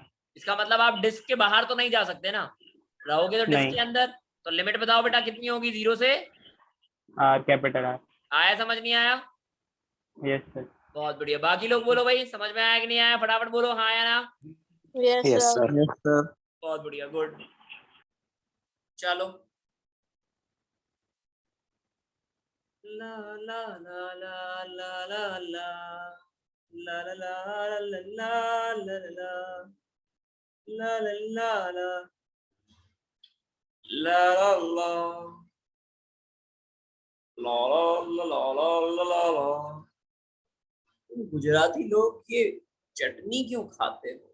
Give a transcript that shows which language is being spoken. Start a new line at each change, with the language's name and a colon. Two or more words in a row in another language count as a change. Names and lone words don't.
Hindi: इसका मतलब आप डिस्क के बाहर तो नहीं जा सकते ना, रहोगे तो डिस्क नहीं। के अंदर। तो लिमिट बताओ बेटा कितनी होगी 0 से? R कैपिटल R। आया समझ नहीं आया?
English: yes sir.
Hindi: बहुत बढ़िया। बाकी लोग बोलो भाई, समझ में आया कि नहीं आया? फटाफट बोलो हाँ या ना।
English: यस यस सर। सर। yes sir.
Hindi: बहुत बढ़िया, गुड। चलो ला ला ला ला ला ला ला ला ला ला ला ला ला ला ला ला ला La la la la la la la la गुजराती लोग ये चटनी क्यों खाते हो?